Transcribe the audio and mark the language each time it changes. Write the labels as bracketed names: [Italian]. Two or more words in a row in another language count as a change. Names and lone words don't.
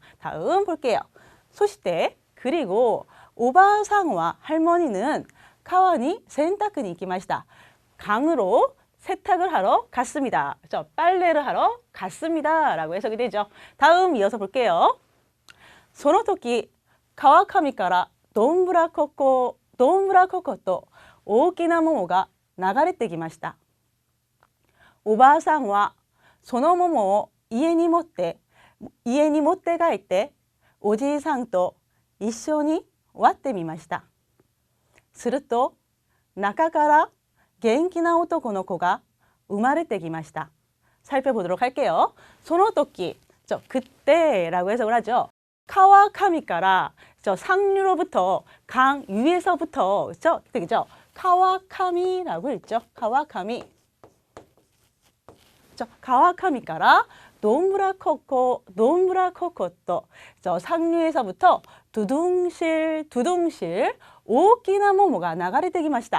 [Korean] 다음 볼게요. [Japanese] 소시대 그리고 오바상과 할머니는 川に洗濯に行きました. [Korean] 강으로 세탁을 하러 갔습니다. 빨래를 하러 갔습니다. 라고 해석이 되죠. 다음 이어서 볼게요. [Japanese] その時川上からどんぶらここと大きな桃が流れてきました。おばあさんはその桃を家に持って帰っておじいさんと一緒に割ってみました。すると中から元気な男の子が生まれてきました. [Korean] 살펴보도록 할게요. [Japanese] その時, [Korean] 그때라고 해석을 하죠. [Japanese] 川上から, [Korean] 상류로부터, 강 위에서부터, 그죠? 카와카미라고 했죠. 카와카미. [Japanese] 川上からどんぶらここと, [Korean] 상류에서부터 두둥실 [Japanese] 大きな桃が流れてきました.